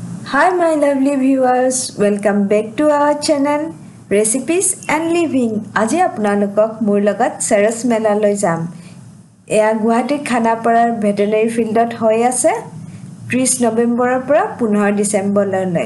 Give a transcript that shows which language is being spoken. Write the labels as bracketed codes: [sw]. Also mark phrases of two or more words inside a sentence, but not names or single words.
[en] Hi my lovely viewers, welcome back to our channel Recipes and Living. [as] আজি আপোনালোকক মোৰ লগত SARAS Mela লৈ যাম। এয়া গুৱাহাটী খানাপাৰাৰ ভেটেনাৰী ফিল্ডত হৈ আছে 30 নৱেম্বৰৰ পৰা 15 ডিসেম্বৰলৈ।